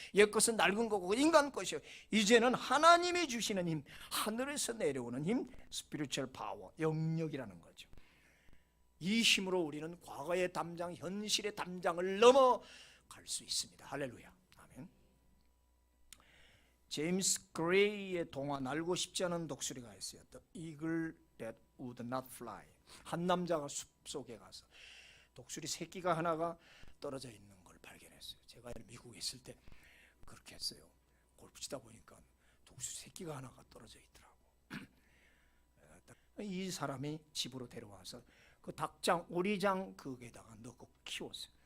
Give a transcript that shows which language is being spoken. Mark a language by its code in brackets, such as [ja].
[ko] 옛 것은 낡은 거고 인간 것이요, 이제는 하나님이 주시는 힘, 하늘에서 내려오는 힘, [en] 스피리추얼 파워, [ko] 영역이라는 거죠. 이 힘으로 우리는 과거의 담장, 현실의 담장을 넘어갈 수 있습니다. 할렐루야. 아멘. 제임스 그레이의 동화 날고 싶지 않은 독수리가 있어요. [en] The Eagle That Would Not Fly. [ko] 한 남자가 숲속에 가서 독수리 새끼가 하나가 떨어져 있는 걸 발견했어요. 제가 미국에 있을 때 그렇게 했어요. 골프 치다 보니까 독수리 새끼가 하나가 떨어져 있더라고. 이 사람이 집으로 데려와서 그 닭장, 오리장 거기에다가 넣고 키웠어요.